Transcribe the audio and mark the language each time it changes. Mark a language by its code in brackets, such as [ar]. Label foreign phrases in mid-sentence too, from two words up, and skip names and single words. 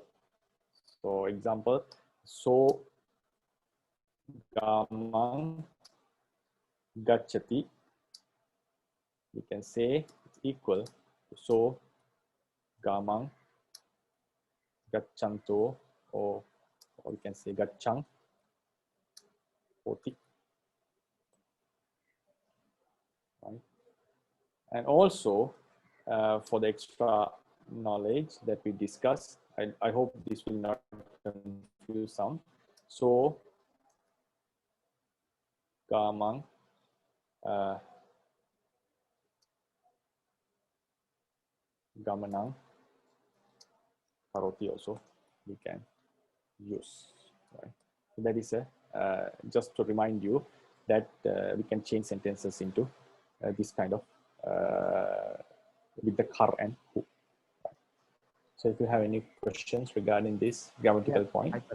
[en] So example, [pi] so gamang gacchati. [en] We can say it's equal to [pi] so gamang gacchanto, [en] or we can say [pi] gacchang hoti. [en] Right. And also for the extra knowledge that we discussed, I hope this will not confuse some. [pi] So gamang gamanang karoti [en] also we can use. Right. So that is just to remind you that we can change sentences into this kind of with the kar and who. So if you have any questions regarding this grammatical point.